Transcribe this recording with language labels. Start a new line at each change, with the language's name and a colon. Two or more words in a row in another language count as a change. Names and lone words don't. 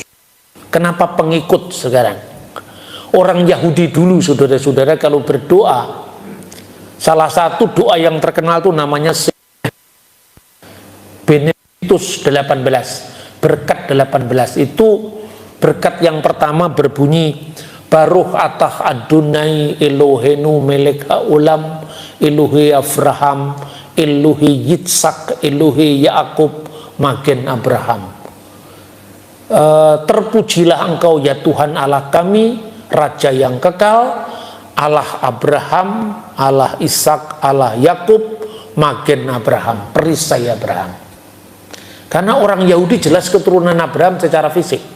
Indonesian: Kenapa pengikut sekarang? Orang Yahudi dulu, saudara-saudara, kalau berdoa, salah satu doa yang terkenal itu namanya Benedictus 18, berkat 18. Itu berkat yang pertama berbunyi,
Hebrew: ברוך אתה אדוני אלוהינו מלך העולם, אלוהי אברהם, אלוהי יצחק, אלוהי יעקב, מגן אברהם.
Indonesian: Terpujilah engkau ya Tuhan Allah kami, Raja yang kekal, Allah Abraham, Allah Ishak, Allah Yakub, Magen Abraham, perisai Abraham. Karena orang Yahudi jelas keturunan Abraham secara fisik.